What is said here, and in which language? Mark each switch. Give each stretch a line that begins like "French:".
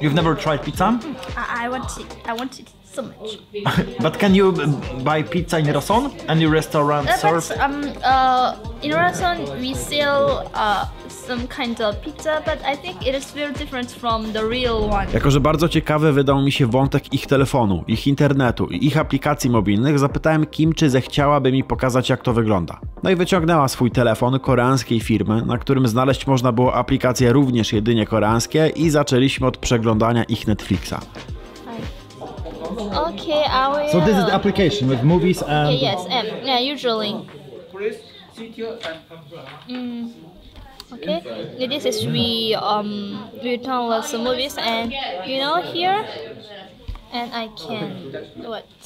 English: You've never tried pizza? I want it so much. But can you buy pizza in Rason? Any restaurant serve? In Rason we sell some kind of pizza, but I think it is very different from the real one.
Polish: Jako że bardzo ciekawy wydał mi się wątek ich telefonu, ich internetu i ich aplikacji mobilnych, zapytałem Kim, czy zechciałaby mi pokazać, jak to wygląda. No i wyciągnęła swój telefon koreańskiej firmy, na którym znaleźć można było aplikacje również jedynie koreańskie i zaczęliśmy od przeglądania ich Netflixa.
English: Okay, I will. So this is the application with movies and... Yes, usually. Okay, this is we download some movies and here, and I can what?